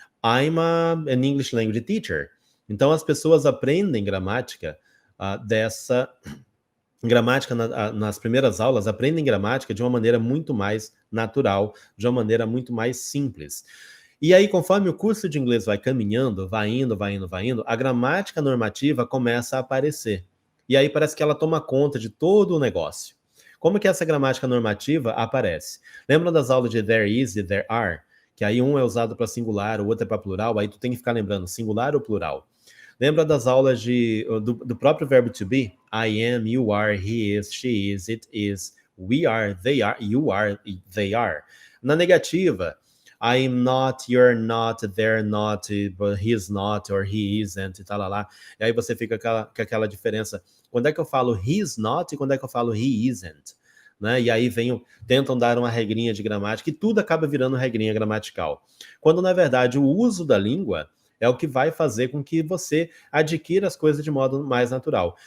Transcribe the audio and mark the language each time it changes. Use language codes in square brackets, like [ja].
[en] I'm an English language teacher. [pt] Então as pessoas aprendem gramática dessa gramática nas primeiras aulas, aprendem gramática de uma maneira muito mais natural, de uma maneira muito mais simples. E aí, conforme o curso de inglês vai caminhando, vai indo, a gramática normativa começa a aparecer. E aí parece que ela toma conta de todo o negócio. Como que essa gramática normativa aparece? Lembram das aulas de there is e there are? Que aí um é usado para singular, o outro é para plural, aí tu tem que ficar lembrando singular ou plural. Lembra das aulas do próprio verbo to be? [en] I am, you are, he is, she is, it is, we are, you are, they are. [pt] Na negativa, [en] I'm not, you're not, they're not, but he's not, or he isn't, [pt] e tal, lá. E aí você fica com aquela diferença. Quando é que eu falo [en] he's not [pt] e quando é que eu falo [en] he isn't? [pt] Né? E aí tentam dar uma regrinha de gramática e tudo acaba virando regrinha gramatical. Quando, na verdade, o uso da língua é o que vai fazer com que você adquira as coisas de modo mais natural.